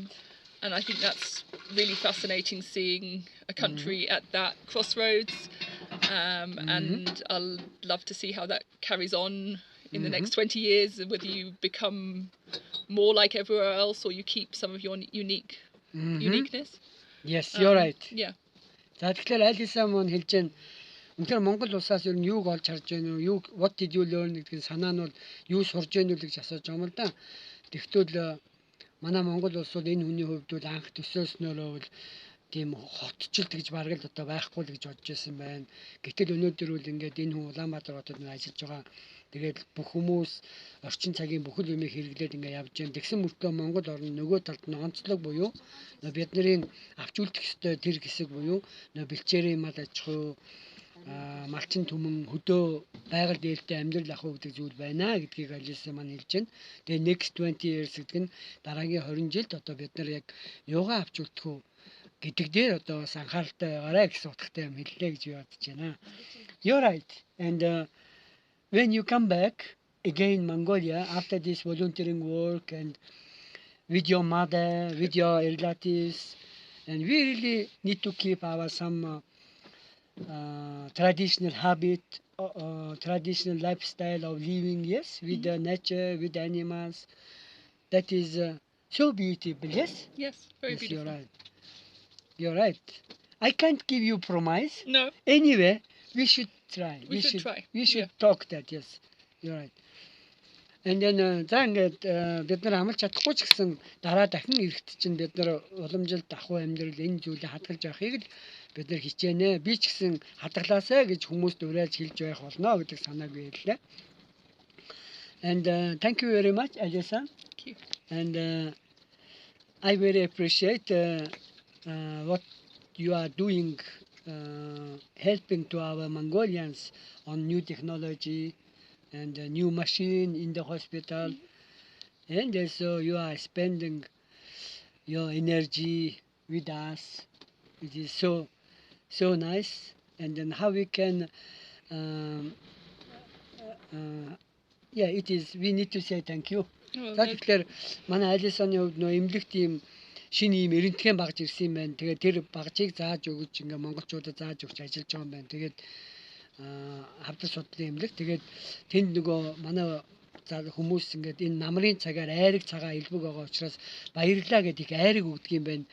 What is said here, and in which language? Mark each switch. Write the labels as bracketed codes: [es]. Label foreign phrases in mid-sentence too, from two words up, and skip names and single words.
[en] And I think that's really fascinating, seeing a country at that crossroads, and I'll love to see how that carries on in the next 20 years, whether you become more like everywhere else or you keep some of your uniqueness. Yes, you're right. Yeah. [mn] За тэгэхээр Alison мөн хэлж байна. Үнэхээр Монгол улсаас юу юуг олж харж байна уу? [en] What did you learn [mn] гэдэг санаа нь бол юу сурж байна уу гэж асууж байгаа юм л да. Тэгвэл манай Монгол улс бол энэ хүний хувьд бол анх төсөөснөөрөө бол тийм хотчлт гэж бараг л одоо байхгүй л гэж бодож байсан байна. Гэтэл өнөөдөр бол ингээд энэ хүн Улаанбаатар хотод ажиллаж байгаа. Тэгээд бүх хүмүүс орчин цагийн бүхэл юмыг хэрэглээд ингээд явж байна. Тэгсэн мөртлөө Монгол орн нөгөө талд нь онцлог буюу бидний авч үлдэх ёстой тэр хэсэг буюу бэлчээрийн мал аж ахуй, малчин түмэн, хөдөө байгаль дээлтэй амьдрал ах уу гэдэг зүйл байна гэдгийг Alison маань хэлж байна. Тэгээ [en] next 20 years [mn] гэдэг нь дараагийн 20 жилд одоо бид нар яг юугаа авч үлдэх үү гэдэг дээр одоо бас анхааралтай байгаарай гэсэн утгатай юм хэллээ гэж бодож байна. [en] You're right. And when you come back again Mongolia after this volunteering work and with your mother, with your relatives, And we really need to keep our some traditional habit, traditional lifestyle of living, yes, with the nature, with the animals. That is so beautiful, yes? Yes, very Yes, beautiful. you're right. You're right. I can't give you promise. No. Anyway, we should try. We should try. We should Yeah. talk that, yes. You're right. And then [mn] за ингээд бид нар амлаж чадахгүй ч гэсэн дараа дахин ирэхэд чинь бид нар уламжилт ахуй амьдрал энэ зүйлийг хадгалж явахыг л бид нар хичээнэ. Би ч гэсэн хадгалаасаа гэж хүмүүст уриалж хэлж байх болно гэдэг санааг байлаа. [en] And thank you very much, Alison. Thank you. And I very appreciate what you are doing, helping to our Mongolians on new technology and a new machine in the hospital. And also you are spending your energy with us. It is so nice. And then how we can, it is, we need to say thank you. [mn] Тэгэхээр манай Алисоны хувьд нөө эмнэлэг тийм шинэ ийм эрентхэн багж ирсэн юм байна. Тэгээд тэр багжийг зааж өгч ингээ монголчуудад зааж өгч ажиллаж байгаа юм байна. Тэгээд хавдар судлалын эмнэлэг. Тэгээд тэнд нөгөө манай хүмүүс ингээд энэ намрын цагаар айраг цагаа илбэг байгаа учраас баярлаа гэдэг их айраг өгдөг юм байна.